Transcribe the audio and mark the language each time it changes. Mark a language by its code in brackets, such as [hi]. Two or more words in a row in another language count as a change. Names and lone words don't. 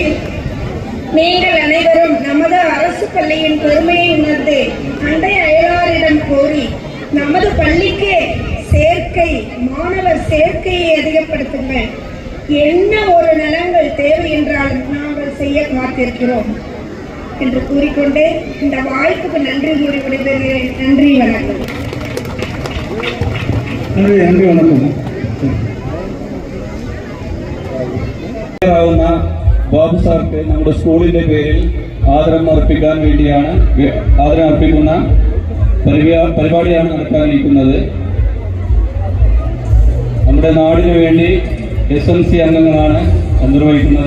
[ta] நீங்கள் அனைவரும் நமது அரசு பள்ளியின் பெருமையை உணர்ந்து அண்டை அயலாரிடம் கோரி நமது பள்ளிக்கு மாணவர் சேர்க்கையை அதிகப்படுத்துங்கள். என்ன ஒரு நலங்கள் தேவை என்றாலும் நாங்கள் செய்ய காத்திருக்கிறோம் என்று கூறிக்கொண்டு இந்த வாய்ப்புக்கு நன்றி கூறி விடைபெறுகிறேன். நன்றி, வணக்கம். நன்றி வணக்கம். [ml] ബാബു സാർക്ക് നമ്മുടെ സ്കൂളിന്റെ പേരിൽ ആദരം അർപ്പിക്കുന്ന പരിപാടിയാണ് നടക്കാനിരിക്കുന്നത്. നമ്മുടെ നാടിനു വേണ്ടി SMC അംഗങ്ങളാണ് നിർവഹിക്കുന്നത്.